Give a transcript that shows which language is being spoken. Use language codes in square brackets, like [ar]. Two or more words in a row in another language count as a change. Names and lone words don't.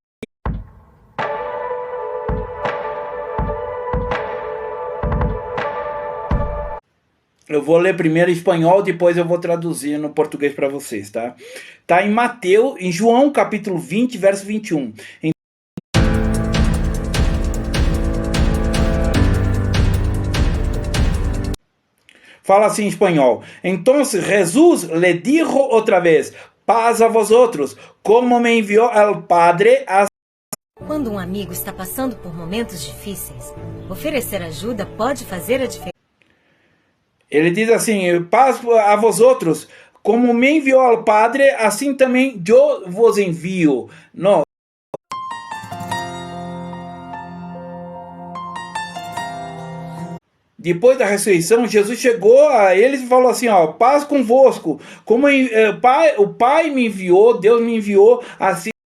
[pt] Eu vou ler primeiro em espanhol, depois eu vou traduzir no português para vocês, tá? Tá em João capítulo 20, verso 21. Fala assim em espanhol. [es] Entonces Jesús le dijo otra vez, paz a vosotros, como me envió el Padre a... [pt] Quando um amigo está passando por momentos difíceis, oferecer ajuda pode fazer a diferença. Ele diz assim, [es] paz a vosotros, como me envió el Padre, [pt] assim também eu vos envio. Não. Depois da ressurreição, Jesus chegou a eles e falou assim, ó, paz convosco, como o Pai me enviou, Deus me enviou, assim.